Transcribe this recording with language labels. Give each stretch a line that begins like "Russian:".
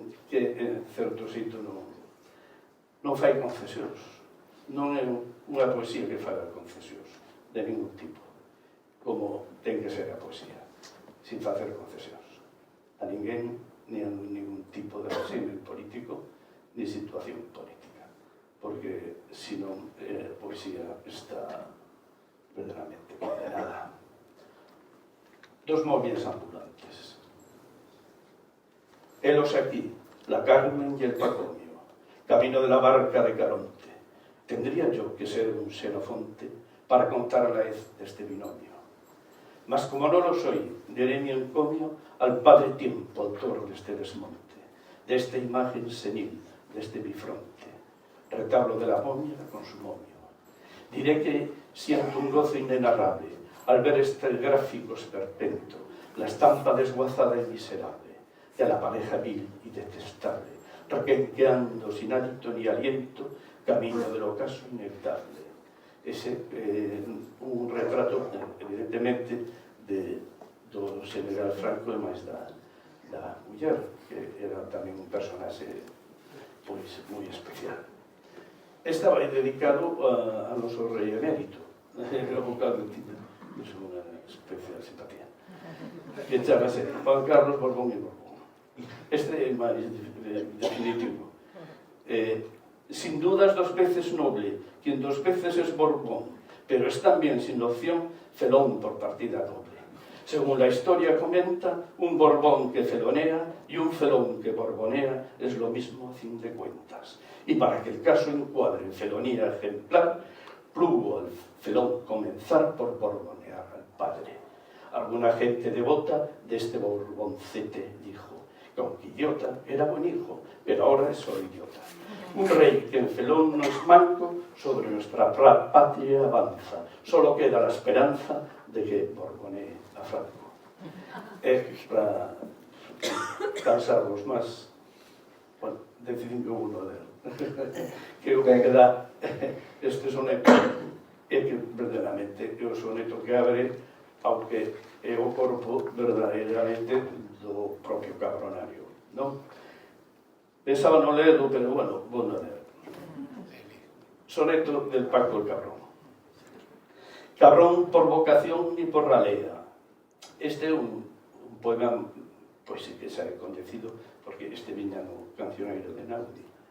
Galician: que en certo xeito non fai concesións, non é unha poesía que faga concesións de ningún tipo, como ten que ser a poesía, sin facer concesións a ninguén, ni a ningún tipo de régimen político ni situación política, porque senón a poesía está verdadeiramente condenada.
Spanish: Dos móviles ambulantes. Helos aquí, la Carmen y el Pacomio, camino de la barca de Caronte. ¿Tendría yo que ser un xenofonte para contar la hez deste binomio? Mas como non lo soy, diré mi encomio al Padre Tiempo, autor deste desmonte, desta imagen senil, deste bifronte, retablo de la momia con su momio. Diré que siento un gozo inenarrable al ver este gráfico esperpento, la estampa desguazada y miserable de la pareja vil y detestable, requenqueando sin hálito ni aliento, camino del ocaso inevitable.
Galician: Ese un retrato, evidentemente, do general Franco e máis da muller, que era tamén un personaxe pois moi especial. Estaba dedicado a noso rei emérito, o cal tiña unha especial simpatía, que chamase Juan Carlos Borbón e Borbón. Este é máis definitivo.
Spanish: Sin dudas dos veces noble, quien dos veces es Borbón, pero es también sin opción felón por partida doble. Según la historia comenta, un Borbón que felonea y un felón que borbonea es lo mismo a fin de cuentas. Y para que el caso encuadre en felonía ejemplar, plugo al felón comenzar por borbonear al padre. Alguna gente devota de este Borboncete dijo que aunque idiota era buen hijo, pero ahora es solo idiota. Un rey que en felón no es manco, sobre nuestra patria avanza. Solo queda la esperanza de que borbonee a Franco.
Galician: Para cansarlos más, bueno, decidín que uno a ler. Que o que dá este soneto é que verdadeiramente é o soneto que abre ao que é o corpo verdadeiramente do propio Cabronario, non? Pensaba non leerlo, pero bueno, vou non ler.
Spanish: Soneto del Paco el Cabrón. Cabrón por vocación ni por ralea.
Galician: Este é un poema, pois sí que xa é coñecido, porque este viña no Cancioneiro de Naudi.